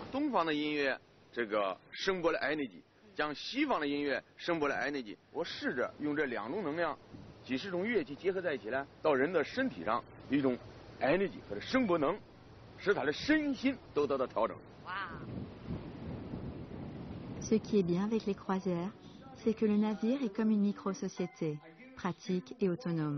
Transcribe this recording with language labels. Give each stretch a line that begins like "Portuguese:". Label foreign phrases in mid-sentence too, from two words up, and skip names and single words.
Chinese: 东方的音乐这个声波的 energy， 将西方的音乐声波的 energy， 我试着用这两种能量，几十种乐器结合在一起呢，到人的身体上一种 energy 或者声波能，使他的身心都得到调整。哇！
French: Ce qui est bien avec les croisières, c'est que le navire est comme une micro-société, pratique et autonome.